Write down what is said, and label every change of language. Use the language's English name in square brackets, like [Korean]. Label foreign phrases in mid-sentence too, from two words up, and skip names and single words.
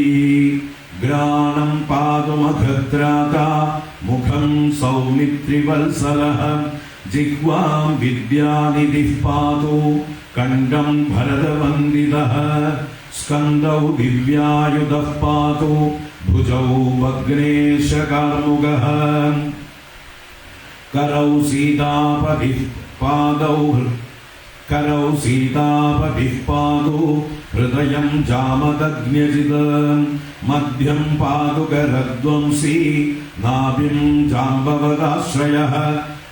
[Sanskrit] ग्राणं पातुमखत्राता मुखं सौमित्रिवत्सलः. जिह्वां विद्यानिधिः पातु कण्ठं भरतवन्दितः. स्कन्दौ दिव्यायुधः पातु भुजौ वग्नेशकार्मुकः. करौ सीतापतिः पादौ हृदयं जामदग्न्यजित्. मध्यं पादुकरध्वंसी नाभिं जाम्बवदाश्रयः.